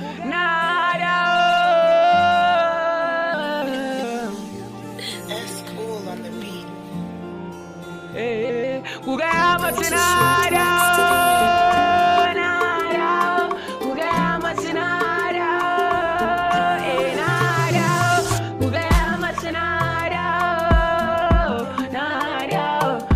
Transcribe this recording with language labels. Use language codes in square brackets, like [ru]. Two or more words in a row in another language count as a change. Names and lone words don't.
[ha] Na dawo. [en] That's cool on the beat. [ha] Eh, ku gaya mata na dawo. Na dawo. Ku gaya mata na dawo. Eh, na dawo. Ku gaya mata na dawo. Na dawo.